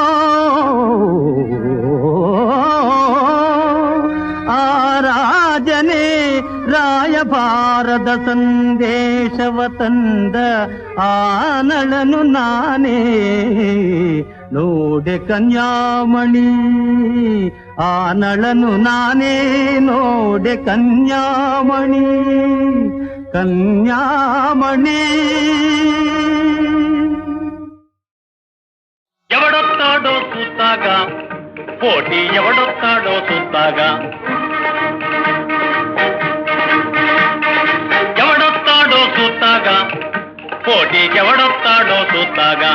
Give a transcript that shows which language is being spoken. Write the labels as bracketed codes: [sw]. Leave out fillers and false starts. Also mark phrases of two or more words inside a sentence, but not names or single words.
[kn] ಆ ರಾಜನೇ ರಾಯಭಾರದ ಸಂದೇಶವ ತಂದ ಆನಳನು ನಾನೇ ನೋಡೆ ಕನ್ಯಾಮಣಿ. ಆನಳನು ನಾನೇ ನೋಡೆ ಕನ್ಯಾಮಣಿ, [te] కన్యామణి. ఎవడొస్తాడో చూస్తాగా, పోటీ ఎవడొస్తాడో చూస్తాగా. ఎవడొస్తాడో చూస్తాగా, పోటీకి ఎవడొస్తాడో చూస్తాగా.